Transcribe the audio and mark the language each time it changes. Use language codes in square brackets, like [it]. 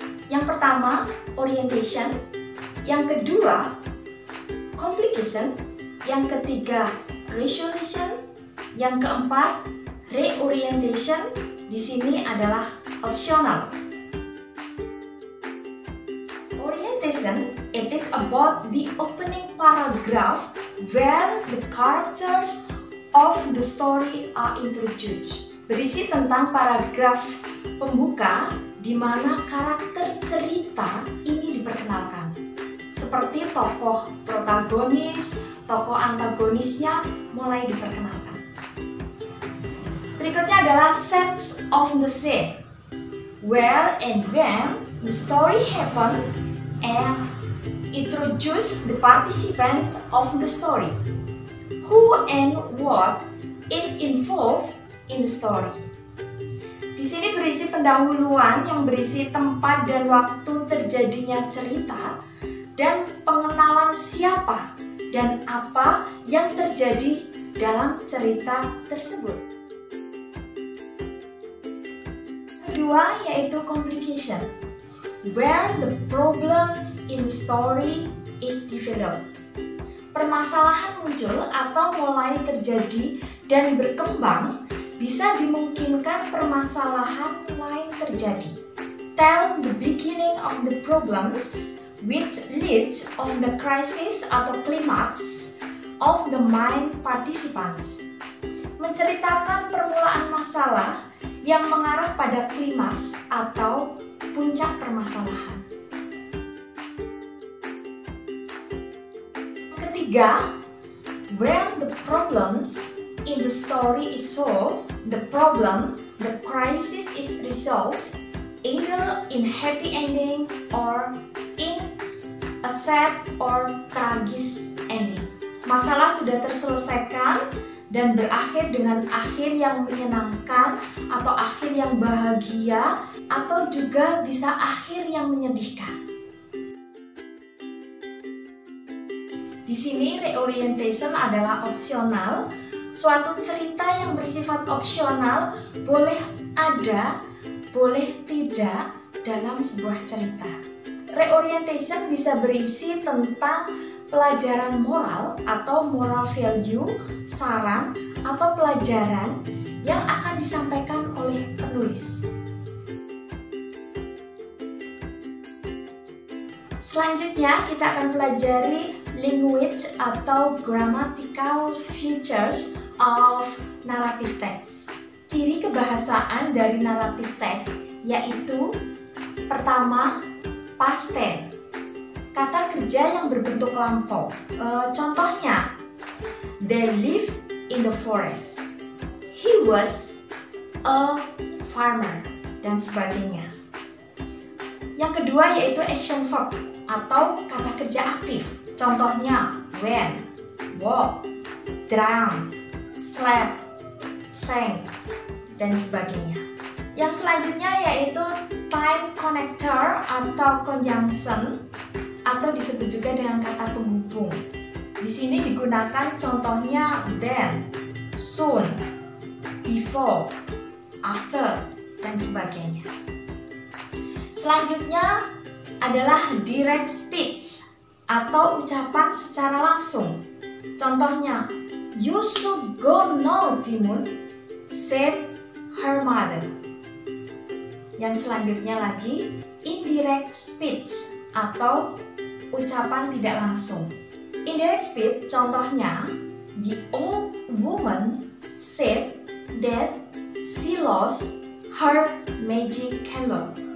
[id] Yang pertama, orientation. Yang kedua, complication. Yang ketiga, resolution. Yang keempat, reorientation. Di sini adalah optional. [en] Orientation, it is about the opening paragraph where the characters of the story are introduced. [id] Berisi tentang paragraf pembuka di mana karakter cerita ini diperkenalkan. Seperti tokoh protagonis, tokoh antagonisnya mulai diperkenalkan. Berikutnya adalah [en] sets of the scene, where and when the story happen and introduce the participant of the story. Who and what is involved in the story. [id] Di sini berisi pendahuluan yang berisi tempat dan waktu terjadinya cerita dan pengenalan siapa dan apa yang terjadi dalam cerita tersebut. kedua yaitu [en] complication, where the problems in the story is developed. [id] Permasalahan muncul atau mulai terjadi dan berkembang, bisa dimungkinkan permasalahan lain terjadi. [en] Tell the beginning of the problems which leads on the crisis atau climax of the main participants. [id] Menceritakan permulaan masalah yang mengarah pada klimaks atau puncak permasalahan. [en] Ketiga, where the problems in the story is solved, the crisis is resolved either in happy ending or in a sad or tragis ending. [id] Masalah sudah terselesaikan dan berakhir dengan akhir yang menyenangkan atau akhir yang bahagia atau juga bisa akhir yang menyedihkan. Di sini reorientation adalah opsional. Suatu cerita yang bersifat opsional boleh ada, boleh tidak dalam sebuah cerita. Reorientation bisa berisi tentang pelajaran moral atau moral value, saran atau pelajaran yang akan disampaikan oleh penulis. Selanjutnya kita akan pelajari language atau [en] grammatical features of narrative text. [id] Ciri kebahasaan dari narrative text yaitu pertama, past tense. Kata kerja yang berbentuk lampau. [en] Contohnya, they live in the forest. He was a farmer [id] dan sebagainya. Yang kedua yaitu action verb atau kata kerja aktif. [en] Contohnya went, walked, drank, slept, sang, [id] dan sebagainya. Yang selanjutnya yaitu time connector atau conjunction atau disebut juga dengan kata penghubung. Di sini digunakan contohnya [en] then, soon, before, after, [id] dan sebagainya. Selanjutnya adalah direct speech atau ucapan secara langsung. [en] Contohnya, you should go now, Timun, said her mother. [id] Yang selanjutnya lagi, indirect speech atau ucapan tidak langsung. [en] Indirect speech contohnya, the old woman said that she lost her magic candle.